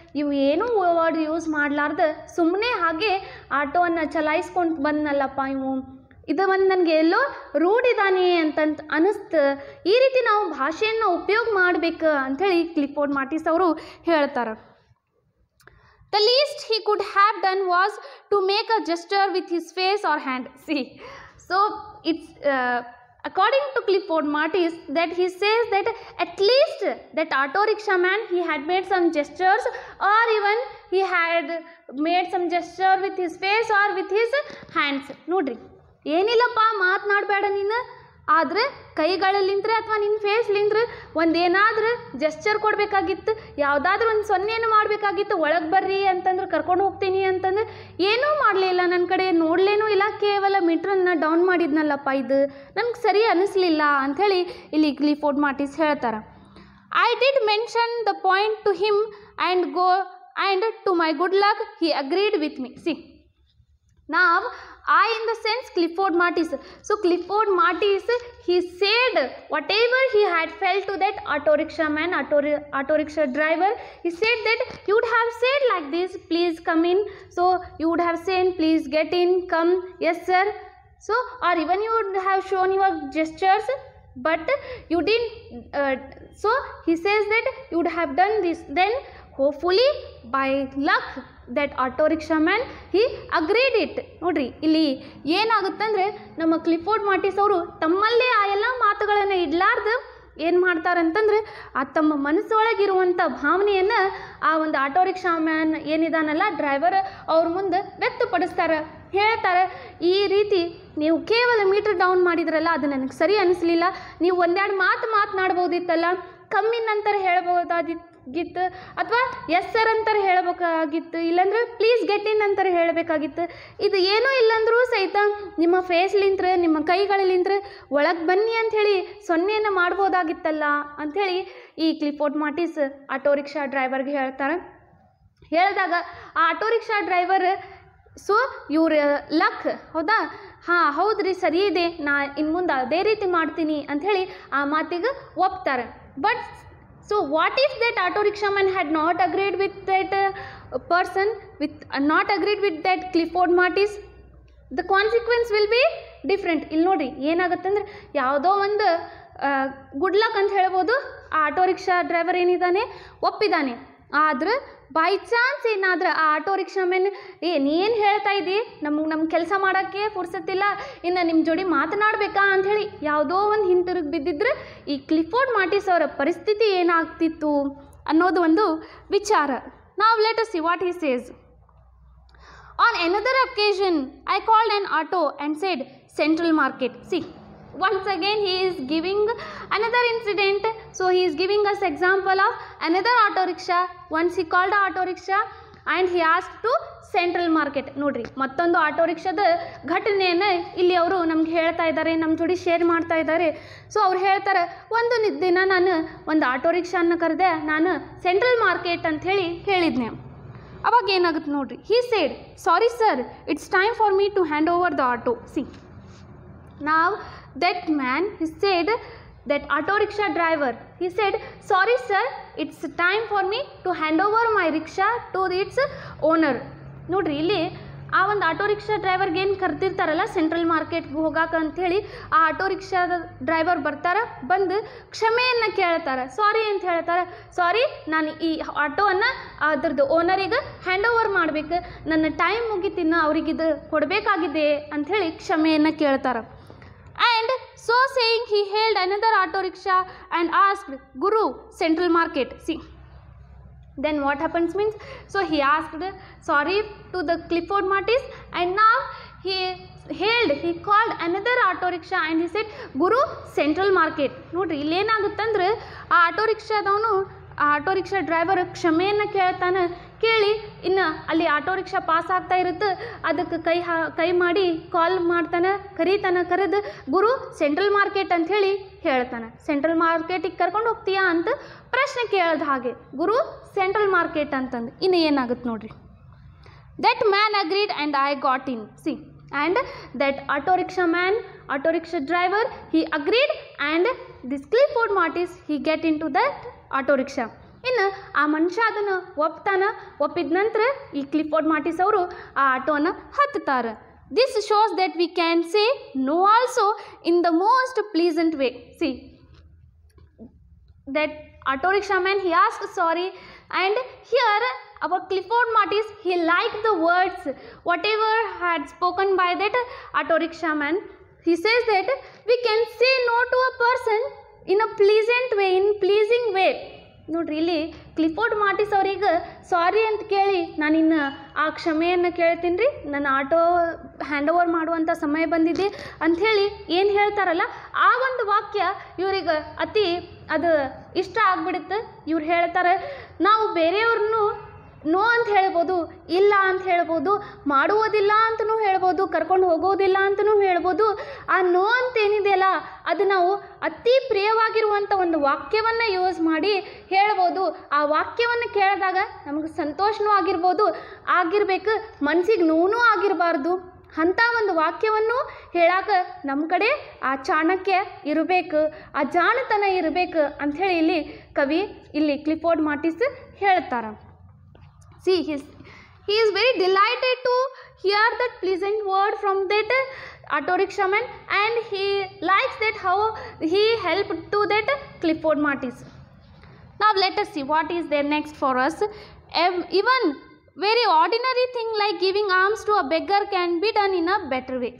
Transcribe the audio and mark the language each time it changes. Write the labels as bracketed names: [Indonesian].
[Kannada] ಇವು ಏನೂ word use ಮಾಡಲಾರ್ದು ಸುಮ್ಮನೆ ಹಾಗೆ ಆಟೋವನ್ನು ಚಲಾಯಿಸ್ಕೊಂಡು ಬಂದನಲ್ಲಪ್ಪ ಇವು, ಇದು ಒಂದು ನನಗೆ ಎಲ್ಲೋ ರೂಢ್ ಇದ್ದಾನೆ ಅಂತಂತ ಅನ್ನಿಸ್ತು. ಈ ರೀತಿ ನಾವು ಭಾಷೆಯನ್ನು ಉಪಯೋಗ ಮಾಡಬೇಕು ಅಂಥೇಳಿ ಕ್ಲಿಫೋರ್ಡ್ ಮಾರ್ಟಿಸ್ ಅವರು ಹೇಳ್ತಾರೆ. [English] The least he could have done was to make a gesture with his face or hand. See, so it's according to Clifford Martis that he says that at least that auto rickshaw man, he had made some gestures, or even he had made some gesture with his face or with his hands. [Kannada] ನೋಡ್ರಿ ಏನಿಲ್ಲಪ್ಪ ಮಾತನಾಡಬೇಡ ನೀನು, ಆದರೆ ಕೈಗಳಲ್ಲಿಂದ್ರೆ ಅಥವಾ ನಿನ್ನ ಫೇಸ್ಲಿಂದ್ರೆ ಒಂದೇನಾದ್ರೂ gesture ಕೊಡಬೇಕಾಗಿತ್ತು, ಯಾವುದಾದ್ರೂ ಒಂದು ಸೊನ್ನೆಯನ್ನು ಮಾಡಬೇಕಾಗಿತ್ತು, ಒಳಗೆ ಬರ್ರಿ ಅಂತಂದ್ರೆ ಕರ್ಕೊಂಡು ಹೋಗ್ತೀನಿ ಅಂತಂದ್ರೆ ಏನೂ ಮಾಡಲಿಲ್ಲ, ನನ್ನ ಕಡೆ ನೋಡಲೇನೂ ಇಲ್ಲ, ಕೇವಲ ಮೀಟ್ರನ್ನು ಡೌನ್ ಮಾಡಿದ್ನಲ್ಲಪ್ಪ, ಇದು ನನಗೆ ಸರಿ ಅನ್ನಿಸ್ಲಿಲ್ಲ ಅಂಥೇಳಿ ಇಲ್ಲಿ ಕ್ಲಿಫೋರ್ಡ್ ಮಾರ್ಟಿಸ್ ಹೇಳ್ತಾರೆ. [English] I did mention the point to him and to my good luck he agreed with me. See, now I in the sense Clifford Martis. So Clifford Martis, he said whatever he had felt to that auto rickshaw man, auto rickshaw driver. He said that you would have said like this, please come in. So you would have said, please get in, come, yes sir. So or even you would have shown your gestures, but you didn't. So he says that you would have done this. Then hopefully by luck that auto rickshaw man he agreed it. [Kannada] ನೋಡ್ರಿ ಇಲ್ಲಿ ಏನಾಗುತ್ತಂದ್ರೆ ನಮ್ಮ Clifford ಮಾರ್ಟಿಸ್ ಅವರು ತಮ್ಮಲ್ಲೇ ಆ ಎಲ್ಲ ಮಾತುಗಳನ್ನು ಇಡ್ಲಾರ್ದು ಏನು ಮಾಡ್ತಾರಂತಂದ್ರೆ ಆ ತಮ್ಮ ಮನಸ್ಸೊಳಗಿರುವಂಥ ಭಾವನೆಯನ್ನು ಆ ಒಂದು ಆಟೋ ರಿಕ್ಷಾ ಮ್ಯಾನ್ ಏನಿದಾನಲ್ಲ ಡ್ರೈವರ್ ಅವ್ರ ಮುಂದೆ ವ್ಯಕ್ತಪಡಿಸ್ತಾರೆ, ಹೇಳ್ತಾರೆ ಈ ರೀತಿ ನೀವು ಕೇವಲ ಮೀಟರ್ ಡೌನ್ ಮಾಡಿದ್ರಲ್ಲ ಅದು ನನಗೆ ಸರಿ ಅನಿಸ್ಲಿಲ್ಲ, ನೀವು ಒಂದೆರಡು ಮಾತನಾಡ್ಬೋದಿತ್ತಲ್ಲ, ಕಮ್ಮಿ ನಂತರ ಹೇಳ್ಬೋದಾಗಿತ್ತು ಅಥವಾ [English] yes sir [Kannada] ಅಂತಾರೆ ಹೇಳಬೇಕಾಗಿತ್ತು, ಇಲ್ಲಾಂದ್ರೆ [English] please get in [Kannada] ಅಂತಾರೆ ಹೇಳಬೇಕಾಗಿತ್ತು. ಇದು ಏನೂ ಇಲ್ಲಂದ್ರೂ ಸಹಿತ ನಿಮ್ಮ ಫೇಸ್ಲಿಂತ್ರ ನಿಮ್ಮ ಕೈಗಳಲ್ಲಿಂತ್ರ ಒಳಗೆ ಬನ್ನಿ ಅಂಥೇಳಿ ಸೊನ್ನೆಯನ್ನು ಮಾಡ್ಬೋದಾಗಿತ್ತಲ್ಲ ಅಂಥೇಳಿ ಈ ಕ್ಲಿಫೋರ್ಡ್ ಮಾರ್ಟಿಸ್ ಆಟೋ ರಿಕ್ಷಾ ಡ್ರೈವರ್ಗೆ ಹೇಳ್ತಾರೆ. ಹೇಳಿದಾಗ ಆ ಆಟೋ ರಿಕ್ಷಾ ಡ್ರೈವರ್ ಸೊ ಇವ್ರ ಲಕ್ ಹೌದಾ, ಹಾಂ ಹೌದ್ರಿ ಸರಿ ಇದೆ, ನಾ ಇನ್ನು ಮುಂದೆ ಅದೇ ರೀತಿ ಮಾಡ್ತೀನಿ ಅಂಥೇಳಿ ಆ ಮಾತಿಗೆ ಒಪ್ತಾರೆ. [English] But so what if that auto rickshaw man had not agreed with that person, not agreed with that Clifford Martis? The consequence will be different. [Kannada] ಇಲ್ಲಿ ನೋಡಿರಿ ಏನಾಗುತ್ತಂದ್ರೆ ಯಾವುದೋ ಒಂದು [English] good luck [Kannada] ಅಂತ ಹೇಳ್ಬೋದು, ಆ ಆಟೋ ರಿಕ್ಷಾ ಡ್ರೈವರ್ ಏನಿದ್ದಾನೆ ಒಪ್ಪಿದ್ದಾನೆ, ಆದ್ರೆ [English] by chance [Kannada] ಏನಾದ್ರೆ ಆ ಆಟೋ ರಿಕ್ಷಾ ಮ್ಯಾನ್ ನೀನು ಹೇಳ್ತಾ ಇದ್ದಿ, ನಮ್ಮ ಕೆಲಸ ಮಾಡೋಕ್ಕೆ ಫುರ್ಸತ್ತಿಲ್ಲ, ಇನ್ನು ನಿಮ್ಮ ಜೋಡಿ ಮಾತನಾಡಬೇಕಾ ಅಂಥೇಳಿ ಯಾವುದೋ ಒಂದು ಹಿಂತಿರುಗಿ ಬಿದ್ದಿದ್ರೆ ಈ ಕ್ಲಿಫೋರ್ಡ್ ಮಾರ್ಟಿಸ್ ಅವರ ಪರಿಸ್ಥಿತಿ ಏನಾಗ್ತಿತ್ತು ಅನ್ನೋದು ಒಂದು ವಿಚಾರ. ನಾವು [English] Let us see what he says. On another occasion I called an auto and said Central Market. See, once again he is giving another incident. So he is giving us example of another auto rickshaw. Once he called a auto rickshaw and he asked to Central Market. [Kannada] ನೋಡ್ರಿ ಮತ್ತೊಂದು auto ರಿಕ್ಷಾದ ಘಟನೆಯನ್ನು ಇಲ್ಲಿ ಅವರು ನಮ್ಗೆ ಹೇಳ್ತಾ ಇದ್ದಾರೆ, ನಮ್ಮ ಜೋಡಿ ಶೇರ್ ಮಾಡ್ತಾ ಇದ್ದಾರೆ. ಸೊ ಅವ್ರು ಹೇಳ್ತಾರೆ, ಒಂದು ದಿನ ನಾನು ಒಂದು ಆಟೋ ರಿಕ್ಷಾನ ಕರೆದೆ, ನಾನು ಸೆಂಟ್ರಲ್ ಮಾರ್ಕೆಟ್ ಅಂಥೇಳಿ ಹೇಳಿದ್ನೆ. ಅವಾಗ ಏನಾಗುತ್ತೆ ನೋಡ್ರಿ, [English] he said sorry sir, it's time for me to hand over the auto. See, now that man, he said, that auto rickshaw driver, he said sorry sir, it's time for me to hand over my rickshaw to its owner. [Kannada] ನೋಡ್ರಿ ಇಲ್ಲಿ ಆ ಒಂದು auto rickshaw ಡ್ರೈವರ್ಗೆ ಏನು ಕರೆದಿರ್ತಾರಲ್ಲ central ಮಾರ್ಕೆಟ್ಗೆ ಹೋಗಾಕ ಅಂಥೇಳಿ ಆ ಆಟೋ ರಿಕ್ಷಾದ ಡ್ರೈವರ್ ಬರ್ತಾರೆ, ಬಂದು ಕ್ಷಮೆಯನ್ನು ಕೇಳ್ತಾರೆ, ಸಾರಿ ಅಂತ ಹೇಳ್ತಾರೆ, ಸಾರಿ ನಾನು ಈ ಆಟೋವನ್ನು ಅದ್ರದ್ದು ಓನರಿಗೆ ಹ್ಯಾಂಡ್ ಓವರ್ ಮಾಡಬೇಕು, ನನ್ನ ಟೈಮ್ ಮುಗಿತಿನ್ನು ಅವ್ರಿಗಿದು ಕೊಡಬೇಕಾಗಿದೆ ಅಂಥೇಳಿ ಕ್ಷಮೆಯನ್ನು ಕೇಳ್ತಾರೆ. [English] And so saying he hailed another auto rickshaw and asked, Guru, Central Market. See, then what happens means, so he asked sorry to the Clifford Martis and now he called another auto rickshaw and he said Guru, Central Market. [Kannada] ನೋಡ್ರಿ ಇಲ್ಲಿ ಏನಾಗುತ್ತಂದ್ರೆ ಆ auto ರಿಕ್ಷಾದವನು ಆ auto rickshaw driver ಕ್ಷಮೆಯನ್ನು ಕೇಳ್ತಾನೆ, ಕೇಳಿ ಇನ್ನು ಅಲ್ಲಿ auto rickshaw pass ಆಗ್ತಾ ಇರುತ್ತೆ, ಅದಕ್ಕೆ ಕೈ ಮಾಡಿ ಕಾಲ್ ಮಾಡ್ತಾನೆ, ಕರೀತಾನೆ, ಗುರು ಸೆಂಟ್ರಲ್ ಮಾರ್ಕೆಟ್ ಅಂಥೇಳಿ ಹೇಳ್ತಾನೆ. ಸೆಂಟ್ರಲ್ ಮಾರ್ಕೆಟಿಗೆ ಕರ್ಕೊಂಡು ಹೋಗ್ತೀಯಾ ಅಂತ ಪ್ರಶ್ನೆ ಕೇಳಿದ ಹಾಗೆ, ಗುರು ಸೆಂಟ್ರಲ್ ಮಾರ್ಕೆಟ್ ಅಂತಂದು ಇನ್ನು ಏನಾಗುತ್ತೆ ನೋಡ್ರಿ. [English] That man agreed and I got in. See, and that auto rickshaw driver, he agreed and this Clifford Martis, he get into that auto rickshaw. [Kannada] ಇನ್ನು ಆ ಮನುಷ್ಯ ಅದನ್ನು ಒಪ್ಪಿದ ನಂತರ ಈ ಕ್ಲಿಫೋರ್ಡ್ ಮಾರ್ಟಿಸ್ ಅವರು ಆ ಆಟೋನ ಹತ್ತುತ್ತಾರೆ. [English] This shows that we can say no also in the most pleasant way. See, that auto rickshaw man, he asked sorry, and here our Clifford Martis, he liked the words whatever had spoken by that auto rickshaw man. He says that we can say no to a person in a pleasant way, in pleasing way. [Kannada] ನೋಡ್ರಿ ಇಲ್ಲಿ Clifford ಮಾರ್ಟಿಸ್ ಅವ್ರಿಗೆ ಸಾರಿ ಅಂತ ಕೇಳಿ ನಾನಿನ್ನು ಆ ಕ್ಷಮೆಯನ್ನು ಕೇಳ್ತೀನಿ ರೀ, ನನ್ನ ಆಟೋ ಹ್ಯಾಂಡ್ ಓವರ್ ಮಾಡುವಂಥ ಸಮಯ ಬಂದಿದೆ ಅಂಥೇಳಿ ಏನು ಹೇಳ್ತಾರಲ್ಲ ಆ ಒಂದು ವಾಕ್ಯ ಇವ್ರಿಗೆ ಅತಿ ಅದು ಇಷ್ಟ ಆಗಿಬಿಡುತ್ತೆ. ಇವ್ರು ಹೇಳ್ತಾರೆ, ನಾವು ಬೇರೆಯವ್ರನ್ನೂ ನೋ ಅಂತ ಹೇಳ್ಬೋದು, ಇಲ್ಲ ಅಂತ ಹೇಳ್ಬೋದು, ಮಾಡುವುದಿಲ್ಲ ಅಂತಲೂ ಹೇಳ್ಬೋದು, ಹೇಳ್ಬೋದು, ಕರ್ಕೊಂಡು ಹೋಗೋದಿಲ್ಲ ಅಂತಲೂ ಹೇಳ್ಬೋದು. ಆ ನೋ ಅಂತ ಏನಿದೆಯಲ್ಲ ಅದು ನಾವು ಅತಿ ಪ್ರಿಯವಾಗಿರುವಂಥ ಒಂದು ವಾಕ್ಯವನ್ನು ಯೂಸ್ ಮಾಡಿ ಹೇಳ್ಬೋದು. ಆ ವಾಕ್ಯವನ್ನು ಕೇಳಿದಾಗ ನಮಗೆ ಸಂತೋಷನೂ ಆಗಿರಬೇಕು, ಮನಸ್ಸಿಗೆ ನೋವು ಆಗಿರಬಾರ್ದು. ಅಂಥ ಒಂದು ವಾಕ್ಯವನ್ನು ಹೇಳಾಕ ನಮ್ಮ ಕಡೆ ಆ ಚಾಣಕ್ಯ ಇರಬೇಕು, ಆ ಜಾಣತನ ಇರಬೇಕು ಅಂಥೇಳಿ ಇಲ್ಲಿ ಕವಿ ಇಲ್ಲಿ ಕ್ಲಿಫೋರ್ಡ್ ಮಾರ್ಟಿಸ್ ಹೇಳ್ತಾರೆ. [English] See he is very delighted to hear that pleasant word from that auto rickshaw man, and he likes that how he helped to that Clifford Martis. Now let us see what is there next for us. Even very ordinary thing like giving alms to a beggar can be done in a better way.